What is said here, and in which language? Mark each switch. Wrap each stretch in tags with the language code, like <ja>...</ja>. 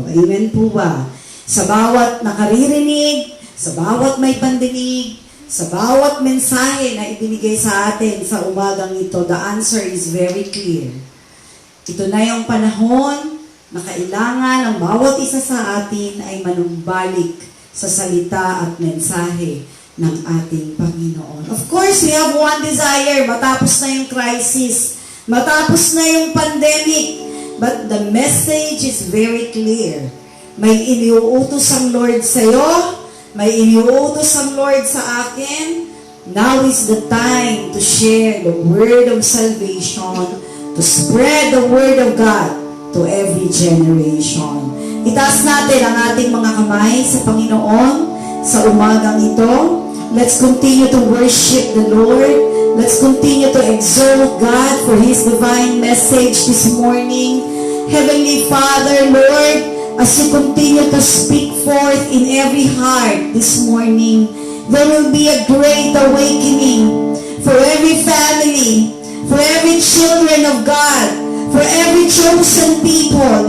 <tl>Amen po ba? Sa bawat nakaririnig, sa bawat may pandinig, sa bawat mensahe na ibinigay sa atin sa umagang ito,</tl> <en>the answer is very clear.</en> <tl>Ito na yung panahon na kailangan ang bawat isa sa atin ay manumbalik sa salita at mensahe ng ating Panginoon.</tl> <en>Of course, we have one desire,</en> <tl>matapos na yung crisis, matapos na yung pandemic,</tl> <en>but the message is very clear.</en> <tl>May iniuutos ang Lord sa iyo, may iniuutos ang Lord sa akin.</tl> <en>Now is the time to share the word of salvation, to spread the word of God to every generation.</en> <tl>Itaas natin ang ating mga kamay sa Panginoon sa umagang ito.</tl> <en>Let's continue to worship the Lord. Let's continue to exalt God for His divine message this morning. Heavenly Father, Lord, as you continue to speak forth in every heart this morning, there will be a great awakening for every family, for every children of God, for every chosen people.</en>